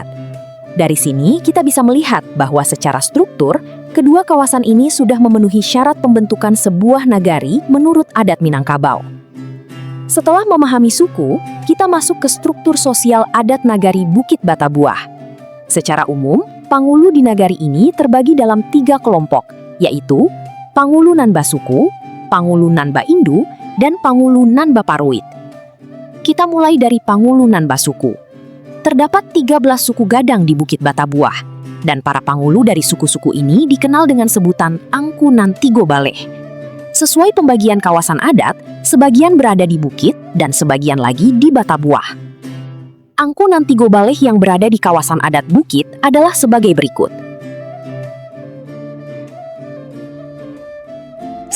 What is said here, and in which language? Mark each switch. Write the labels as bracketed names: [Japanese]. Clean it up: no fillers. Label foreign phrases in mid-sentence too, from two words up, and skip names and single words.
[Indonesian] Dari sini kita bisa melihat bahwa secara struktur, kedua kawasan ini sudah memenuhi syarat pembentukan sebuah nagari menurut adat Minangkabau. Setelah memahami suku, kita masuk ke struktur sosial adat Nagari Bukit Batabuah. Secara umum, pangulu di nagari ini terbagi dalam 3 kelompok, yaitu Pangulu Nanba Suku, Pangulu Nanba Indu, dan Pangulu Nanba Paruit. Kita mulai dari Pangulu Nanba Suku. Terdapat 13 suku gadang di Bukit Batabuah, dan para pangulu dari suku-suku ini dikenal dengan sebutan Angku Nan Tigo Baleh. Sesuai pembagian kawasan adat, sebagian berada di Bukit dan sebagian lagi di Batabuah. Angku Nan Tigo Baleh yang berada di kawasan adat Bukit adalah sebagai berikut.